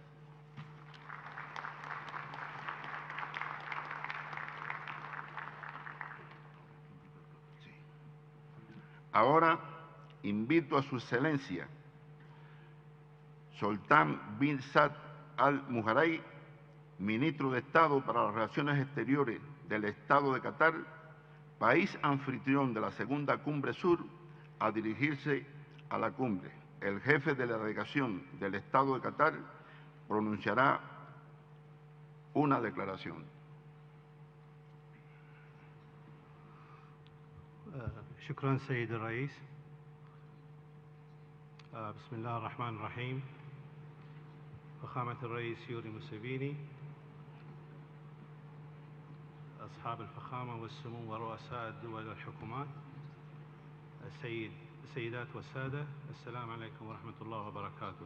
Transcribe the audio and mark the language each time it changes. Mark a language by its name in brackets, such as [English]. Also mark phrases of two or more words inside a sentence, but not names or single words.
[Spanish] Ahora invito a su excelencia, Sultán bin Saad al-Mujaray, ministro de Estado para las Relaciones Exteriores del Estado de Qatar, país anfitrión de la segunda Cumbre Sur, a dirigirse a la cumbre. El jefe de la delegación del Estado de Qatar pronunciará una declaración. [Arabic] شكرا سيد الرئيس. بسم الله الرحمن الرحيم. فخامة الرئيس يوري موسيفيني، أصحاب الفخامة والسمو ورؤساء الدول والحكومات، السيدات والسادة، السلام عليكم ورحمة الله وبركاته.